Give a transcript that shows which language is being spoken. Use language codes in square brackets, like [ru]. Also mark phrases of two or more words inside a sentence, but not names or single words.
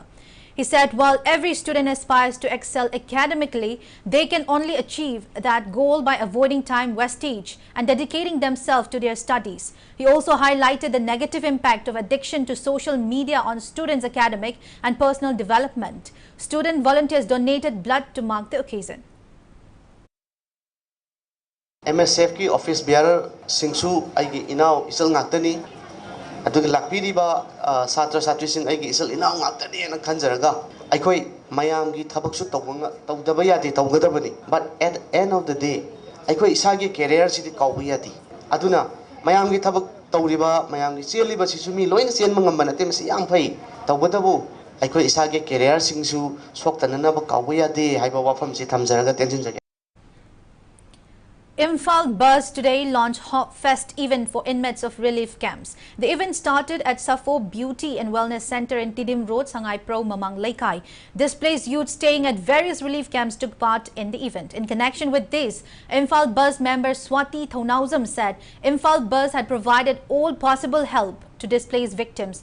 [en] He said while every student aspires to excel academically, they can only achieve that goal by avoiding time wastage and dedicating themselves to their studies. He also highlighted the negative impact of addiction to social media on students' academic and personal development. Student volunteers donated blood to mark the occasion. [mni] MSF की [en] office bearer [mni] সিংসু ঐগী ইনাউ ইসল ngakani adugi lakpiriba satra satri sing aigi isal inau ngakani na khanjaraga aikoi mayam gi thabak su tawdaba yati tawgadabani [en] but at the end of the day [mni] aikoi isagi career sidi kawba yati aduna mayam gi thabak tawriba mayam gi cheliba sisu mi loina sen mangam banate masi yam phai tawgadabu aikoi isagi career singsu soktanana ba kawba yati haiba wafam si thamjaraga tension jage. [en] Imphal Buzz today launched Hop Fest event for inmates of relief camps. The event started at Safo Beauty and Wellness Center in Tidim Road, Sangai Pro, Mamang, Laikai. Displaced youth staying at various relief camps took part in the event. In connection with this, Imphal Buzz member Swati Taunawzam said Imphal Buzz had provided all possible help to displaced victims.